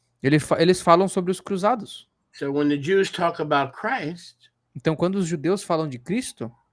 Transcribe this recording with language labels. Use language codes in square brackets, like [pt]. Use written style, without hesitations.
[pt] eles falam sobre os cruzados. [en] So when the Jews talk about Christ, [pt] Então, quando os judeus falam de Cristo,